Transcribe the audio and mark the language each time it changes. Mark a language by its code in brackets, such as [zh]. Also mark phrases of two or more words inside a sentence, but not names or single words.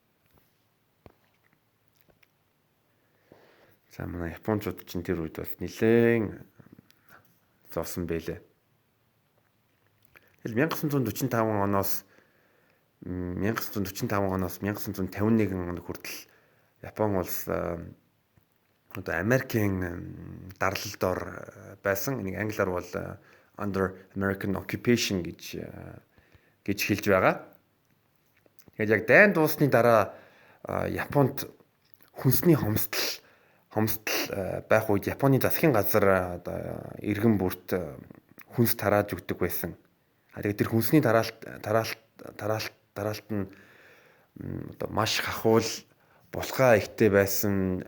[mn] За манай японочууд чинь тэр үед бас нэлээд зовсон байлээ. Тэгэл 1945 оноос 1951 он хүртэл Япон улс одоо Америкийн дарлалдор байсан. Энийг англиар бол [en] under American occupation [mn] гэж хэлж байгаа. Тэгээд яг дайн дуусны дараа Японд хүнсний хомсдол байх үед Японы засгийн газар одоо иргэн бүрт хүнс тарааж өгдөг байсан. Тэгээд тэр хүнсний тараалт нь одоо маш хахуул булгаа ихтэй байсан.